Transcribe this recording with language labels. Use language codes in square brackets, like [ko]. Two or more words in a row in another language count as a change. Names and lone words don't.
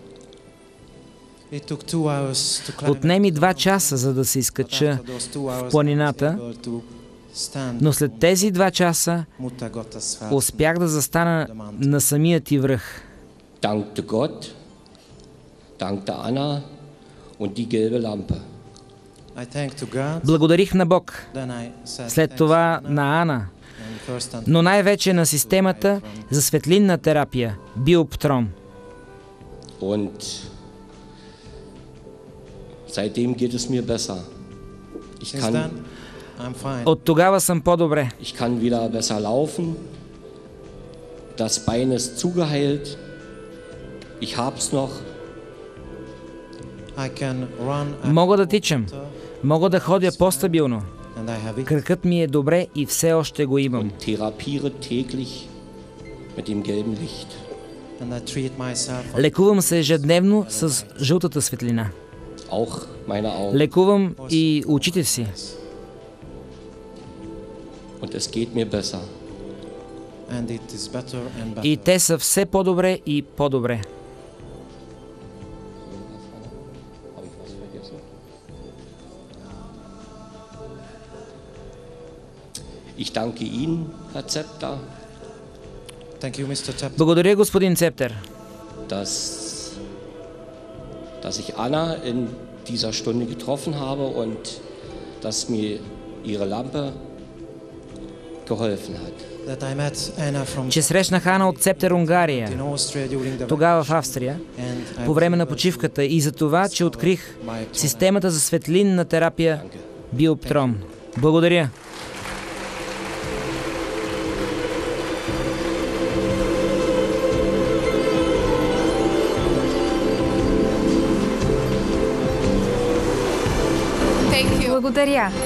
[bg] Отне ми 2 часа, за да се изкача в планината, но след тези 2 часа успях да застана на самия ти връх. [de] Dankte Gott, dankte Anna und die gelbe Lampe. [bg] Благодарих на Бог, след това на Ана, но най-вече на системата за светлинна терапия, Биоптрон. [de] Und seitdem geht es mir besser. [bg] От тогава съм по-добре. [de] Ich kann wieder besser laufen. Das Bein ist zugeheilt. Ich hab's noch. [bg] Мога да тичам. Мога да ходя по-стабилно. Кракът ми е добре и все още го имам. [de] Und therapiere täglich mit dem gelben Licht. [bg] Лекувам се ежедневно с жълтата светлина. [de] Auch meine Augen. [bg] Лекувам и очите си. [de] Und es geht mir besser. [bg] И те са все по-добре и по-добре. [de] Ich danke Ihnen, Herr Zepter. [bg] Благодаря, господин Цептер. [de] Dass ich Anna in dieser Stunde getroffen habe und dass mir ihre Lampe geholfen hat. [bg] Че срещнах Ана от Цептер, Унгария, тогава в Австрия, по време на почивката и за това, че открих системата за светлинна терапия Биоптрон. Благодаря. Благодаря.